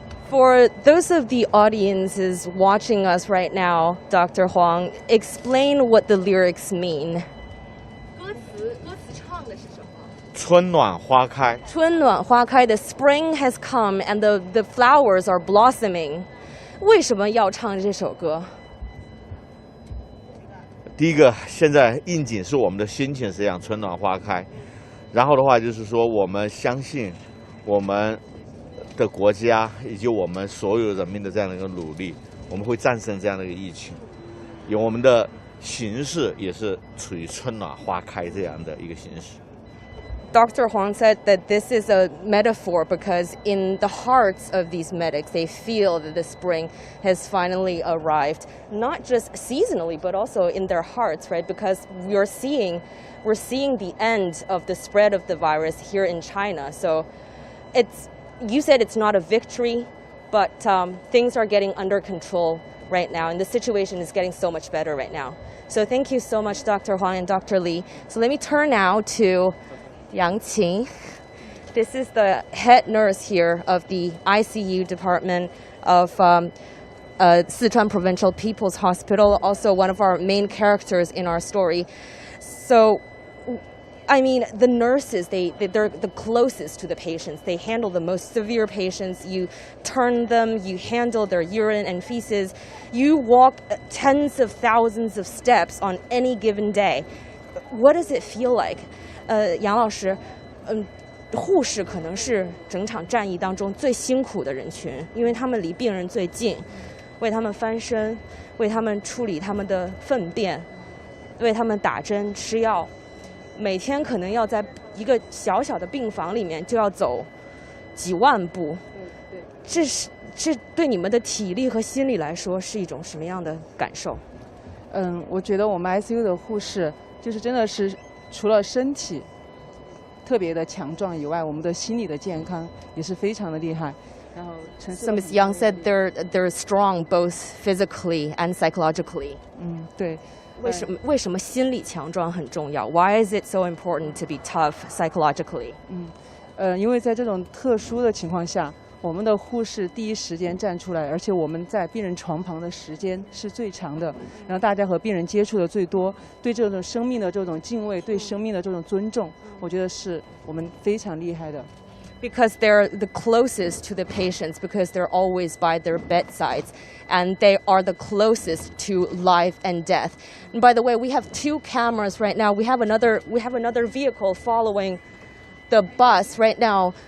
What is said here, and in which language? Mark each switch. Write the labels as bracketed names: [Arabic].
[English] For those of the audiences watching us right now, Dr. Huang, explain what the lyrics mean. [Chinese] 歌词唱的是什么？春暖花开，春暖花开, [English] the spring has come and the flowers are blossoming. [Chinese] 为什么要唱这首歌？第一个，现在应景是我们的心情是这样，春暖花开。然后的话就是说，我们相信我们的国家以及我们所有人民的这样的一个努力，我们会战胜这样的一个疫情。有我们的形势也是处于春暖花开这样的一个形势。 [English] Dr. Huang said that this is a metaphor because in the hearts of these medics, they feel that the spring has finally arrived, not just seasonally, but also in their hearts, right? Because we're seeing the end of the spread of the virus here in China. So you said it's not a victory, but things are getting under control right now, and the situation is getting so much better right now. So thank you so much, Dr. Huang and Dr. Li. So let me turn now to Yang Qing. This is the head nurse here of the ICU department of Sichuan Provincial People's Hospital, also one of our main characters in our story. So, I mean, the nurses, they're the closest to the patients. They handle the most severe patients. You turn them, you handle their urine and feces. You walk tens of thousands of steps on any given day. What does it feel like? [Chinese] 杨老师，护士可能是整场战役当中最辛苦的人群，因为他们离病人最近，为他们翻身，为他们处理他们的粪便，为他们打针吃药，每天可能要在一个小小的病房里面就要走几万步。这对你们的体力和心理来说是一种什么样的感受？我觉得我们 ICU 的护士就是真的是。除了身体特别的强壮以外，我们的心理的健康也是非常的厉害。然后 [English] So Ms. Yang said they're strong both physically and psychologically. [Chinese] 对。为什么心理强壮很重要 [English] ？Why is it so important to be tough psychologically? [Chinese] 因为在这种特殊的情况下。我们的护士第一时间站出来，而且我们在病人床旁的时间是最长的，然后大家和病人接触的最多，对这种生命的这种敬畏，对生命的这种尊重，我觉得是我们非常厉害的。 [English] Because they're the closest to the patients, because they're always by their bedsides, and they are the closest to life and death. And by the way, we have 2 cameras right now. We have another vehicle following the bus right now.